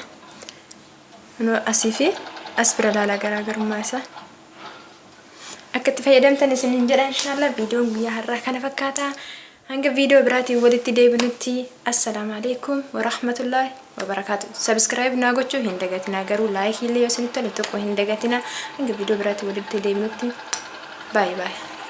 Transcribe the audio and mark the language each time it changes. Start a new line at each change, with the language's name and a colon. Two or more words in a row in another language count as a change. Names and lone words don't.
Oromo: Asii fi as bira ilaalaa garaagarummaa isaa akka itti fayyadamtan isin jedha inshaallah. Viidiyoon guyyaa har'aa kana fakkaata. Hanga viidiyoo biraatiin walitti deebinutti
Arabic: السلام عليكم ورحمة الله وبركاته.
Oromo: Subscribe naa gochuu hin dagatinaa garuu like illee yoo isinitti tole tokko hin dagatinaa. Hanga viidiyoo biraatiin walitti deebinutti
English: bye bye.